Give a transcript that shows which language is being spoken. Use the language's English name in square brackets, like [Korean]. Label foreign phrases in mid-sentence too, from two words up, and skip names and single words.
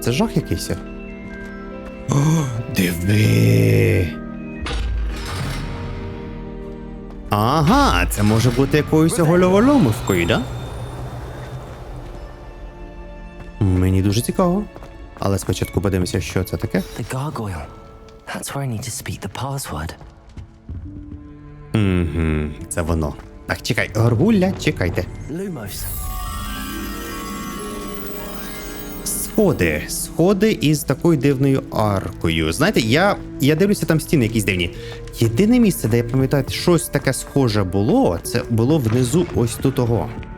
[Ukrainian] Це жах якийсь. О, диви! Ага, це може бути якоюсь головоломовкою, да? Мені дуже цікаво. Але спочатку подивимося, що це таке. [English] The gargoyle. That's where I need to speak the password. [Ukrainian] Це воно. Так, чекай, горгулля, чекайте. Lumos. Сходи із такою дивною аркою. Знаєте, я дивлюся, там стіни якісь дивні. Єдине місце, де я пам'ятаю, щось таке схоже було, це було внизу ось тут того.